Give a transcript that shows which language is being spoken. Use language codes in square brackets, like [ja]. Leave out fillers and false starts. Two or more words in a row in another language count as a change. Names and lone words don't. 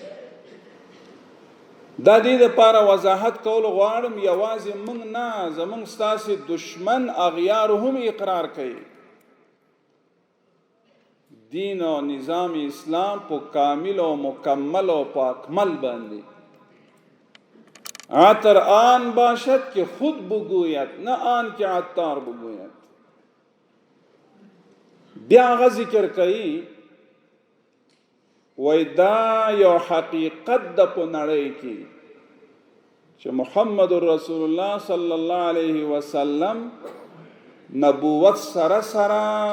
[ps] دا دې دپاره وضاحت کول غواړم یوازې موږ نه، زموږ ستاسې دشمن اغیارو هم اقرار کوي دین و نظام اسلام په کامل و مکمل و په اکمل باندې [fa] عطر آن باشد که خود بگوید نه آن که عطار بگوید. [ps] بیا هغه ذکر کوي وای دا یو حقیقت د په نړۍ کې چې محمد رسول الله [ar] صلی الله علیه وسلم [ps] نبوت سره سره